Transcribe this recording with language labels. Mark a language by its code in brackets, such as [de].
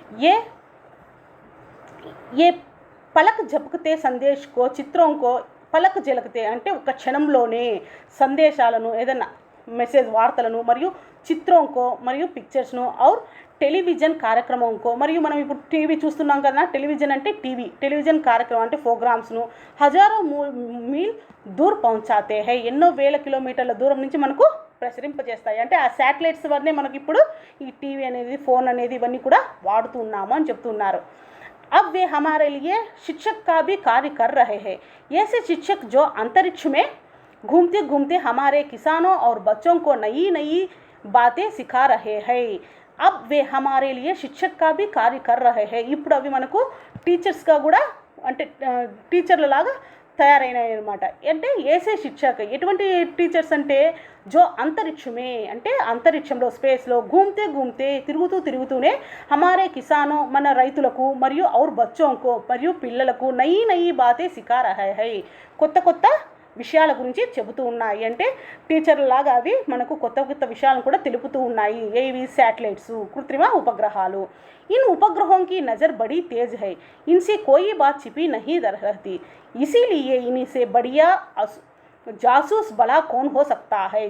[hi] ఏ ఏ పలక్ झपकते संदेश को चित्रों को పలక్ झलकते [te] అంటే ఒక క్షణంలోనే సందేశాలను ఏదైనా మెసేజ్ వార్తలను మరియు చిత్రంకో మరియు పిక్చర్స్ను और టెలివిజన్ కార్యక్రమంకో మరియు మనం ఇప్పుడు టీవీ చూస్తున్నాం కదా, టెలివిజన్ అంటే టెలివిజన్ కార్యక్రమం అంటే ప్రోగ్రామ్స్ను [hi] హజారో మీల్ దూర్ పహుంచాతే హై [te] ఎన్నో వేల కిలోమీటర్ల దూరం నుంచి మనకు ప్రసరింపజేస్తాయి. అంటే ఆ శాటిలైట్స్ వల్లనే మనకి ఇప్పుడు ఈ టీవీ అనేది ఫోన్ అనేది ఇవన్నీ కూడా వాడుతూ ఉన్నాము అని చెప్తున్నారు. [hi] अब वे हमारे लिए शिक्षक का भी कार्य कर रहे हैं. ऐसे शिक्षक जो अंतरिक्ष में घूमते घूमते हमारे किसानों और बच्चों को नई नई बातें सिखा रहे हैं. अब वे हमारे लिए शिक्षक का भी कार्य कर रहे हैं. [te] ఇప్పుడు అవి మనకు టీచర్స్గా కూడా అంటే టీచర్ల లాగా తయారైనాయి అనమాట. అంటే [hi] ఏసే శిక్షక [te] ఎటువంటి టీచర్స్ అంటే [hi] జో అంతరిక్షమే [te] అంటే అంతరిక్షంలో స్పేస్లో [hi] ఘూమ్తే [te] తిరుగుతూనే [hi] హమారే కిసానో [te] మన రైతులకు మరియు [hi] ఔర్ బచ్చోంకో [te] మరియు పిల్లలకు [hi] నయి బాతే సిఖా రహే హై [te] కొత్త విషయాల గురించి చెబుతూ ఉన్నాయి. అంటే టీచర్లాగా అవి మనకు కొత్త విషయాలను కూడా తెలుపుతూ ఉన్నాయి. ఏవి శాటిలైట్స్ కృత్రిమ ఉపగ్రహాలు. [hi] इन उपग्रहों की नज़र बड़ी तेज है, इनसे कोई बात छिपी नहीं रहती, इसीलिए इनसे बढ़िया जासूस भला कौन हो सकता है.